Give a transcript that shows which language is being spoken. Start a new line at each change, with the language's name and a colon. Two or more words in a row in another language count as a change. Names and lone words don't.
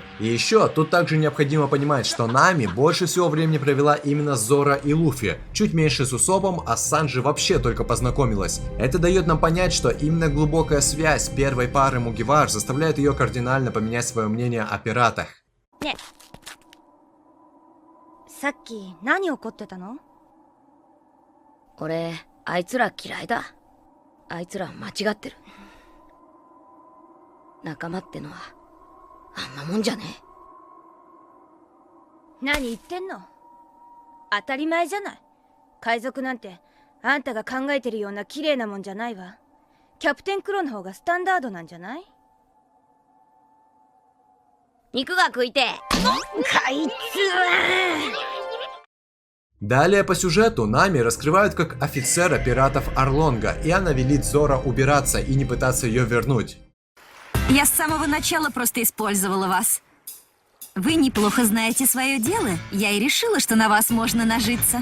Russian: И еще тут также необходимо понимать, что Нами больше всего времени провела именно с Зора и Луфи, чуть меньше с Усопом, а с Санджи вообще только познакомилась. Это дает нам понять, что именно глубокая связь первой пары Мугивар заставляет ее кардинально поменять свое мнение о пиратах.
Japanese: さっき何怒ってたの？俺、あいつら嫌いだ。あいつら間違ってる。仲間ってのはあんなもんじゃねえ。何言ってんの？当たり前じゃない。海賊なんてあんたが考えてるような綺麗なもんじゃないわ。キャプテンクロの方がスタンダードなんじゃない？肉が食いてえ。こいつは。
Russian: Далее по сюжету Нами раскрывают как офицера пиратов Орлонга, и она велит Зора убираться и не пытаться ее вернуть. Я с самого начала просто использовала вас. Вы неплохо знаете свое дело. Я и решила, что на вас можно нажиться.